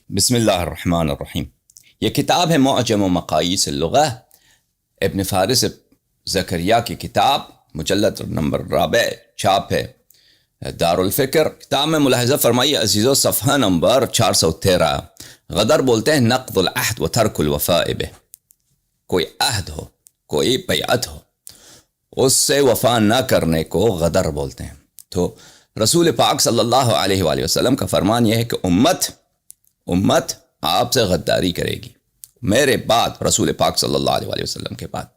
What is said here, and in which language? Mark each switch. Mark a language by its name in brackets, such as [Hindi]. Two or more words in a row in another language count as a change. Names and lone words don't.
[Arabic] بسم اللہ الرحمن الرحیم۔ [Urdu] یہ کتاب ہے معجم و مقاییس اللغہ، ابن فارس زکریا کی کتاب، مجلد نمبر رابع، چھاپ ہے دار الفکر۔ کتاب میں ملاحظہ فرمائیے عزیزو، صفحہ نمبر 413۔ غدر بولتے ہیں [Arabic] نقض العہد و ترک الوفاء بہ، [Urdu] کوئی عہد ہو، کوئی بیعت ہو، اس سے وفا نہ کرنے کو غدر بولتے ہیں۔ تو رسول پاک [Arabic] صلی اللہ علیہ وآلہ وسلم [Urdu] کا فرمان یہ ہے کہ امت آپ سے غداری کرے گی میرے بعد، رسول پاک [Arabic] صلی اللہ علیہ وآلہ وسلم [Urdu] کے بعد۔